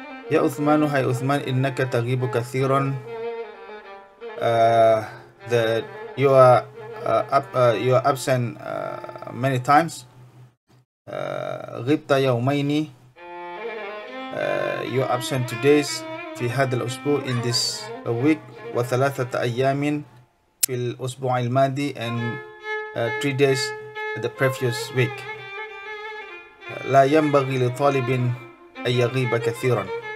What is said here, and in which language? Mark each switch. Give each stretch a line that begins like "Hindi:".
Arabic: يا عثمان, هاي عثمان, إنك تغيب كثيرا.
English: That you are absent many times.
Arabic: غبت يومين,
English: you are absent 2 days
Arabic: في هذا الأسبوع,
English: in this week.
Arabic: وثلاثة أيام في الأسبوع الماضي,
English: and 3 days the previous week.
Arabic: لا ينبغي لطالب أن يغيب كثيرا.